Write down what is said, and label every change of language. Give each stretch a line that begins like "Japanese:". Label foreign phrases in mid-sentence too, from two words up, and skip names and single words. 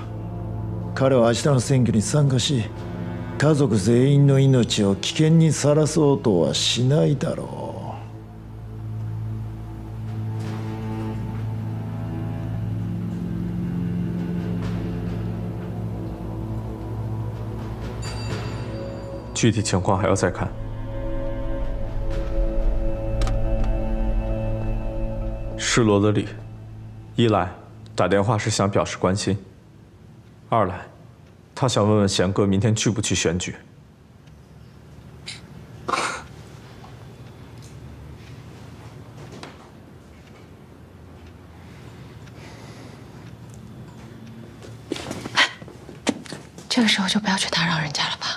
Japanese: 彼は明日の選挙に参加し、家族全員の命を危険にさらそうとはしないだろう。
Chinese: 具体情况还要再看。是罗德里，一来打电话是想表示关心，二来他想问问贤哥明天去不去选举。这个时候就不要去打扰人家了吧。